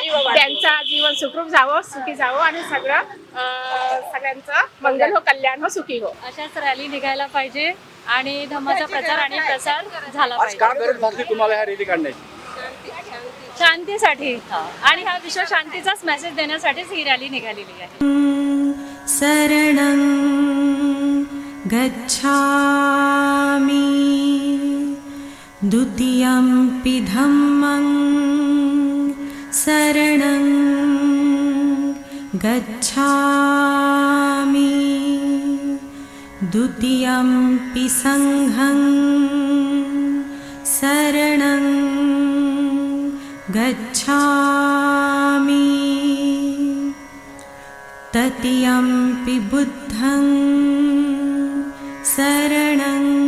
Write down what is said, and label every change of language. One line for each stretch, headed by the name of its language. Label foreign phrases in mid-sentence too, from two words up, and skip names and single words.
Marathi: त्यांचा जीवन सुखरूप जावं, सुखी जावं आणि सगळ्यांचं मंगल हो, कल्याण हो, सुखी हो. अशाच रॅली निघायला पाहिजे आणि धम्माचा प्रचार आणि प्रसार झाला आज पाहिजे. काय गरज भासली तुम्हाला ह्या रॅली काढण्याची? शांतीसाठी आणि हा विश्व शांतीचाच मेसेज देण्यासाठीच ही रॅली निघालेली आहे.
Pali: शरणं गच्छामि द्वितीयंपि धम्मं शरणं गच्छामि द्वितीयंपि संघं शरणं गच्छामि तृतीयंपि बुद्धं शरणं